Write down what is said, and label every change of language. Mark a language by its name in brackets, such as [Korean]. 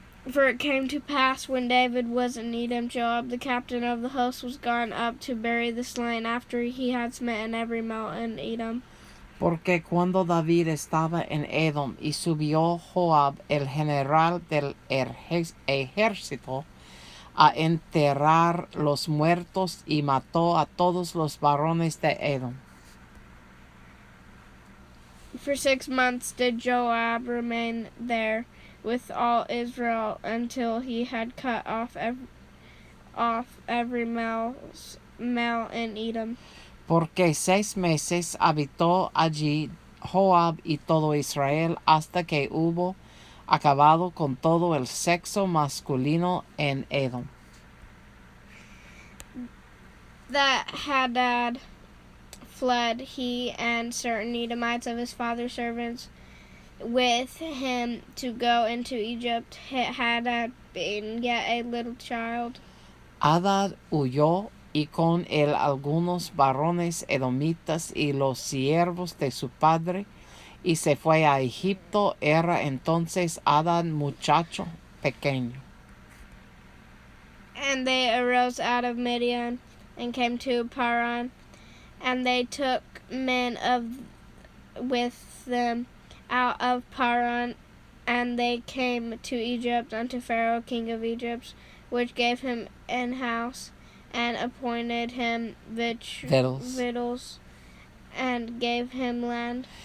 [English] For it came to pass, when David was in Edom, Joab the captain of the host was gone up to bury the slain, after he had smitten every male in Edom. [Spanish] Porque cuando David estaba en Edom, y subió Joab, el general del ejército, a enterrar los muertos, y mató a todos los varones de Edom. [English] For 6 months did Joab remain there with all Israel, until he had cut off every male in Edom. [Spanish] Porque 6 meses habitó allí Joab y todo Israel, hasta que hubo acabado con todo el sexo masculino en Edom. [English] That Hadad fled, he and certain Edomites of his father's servants with him, to go into Egypt, Hadad being yet a little child. [Spanish] Hadad huyó, y con él algunos varones edomitas y los siervos de su padre, y se fue a Egipto. Era entonces Hadad muchacho pequeño. [English] And they arose out of Midian, and came to Paran, and they took men with them out of Paran, and they came to Egypt unto Pharaoh king of Egypt, which gave him an house, and appointed him victuals, and gave him land.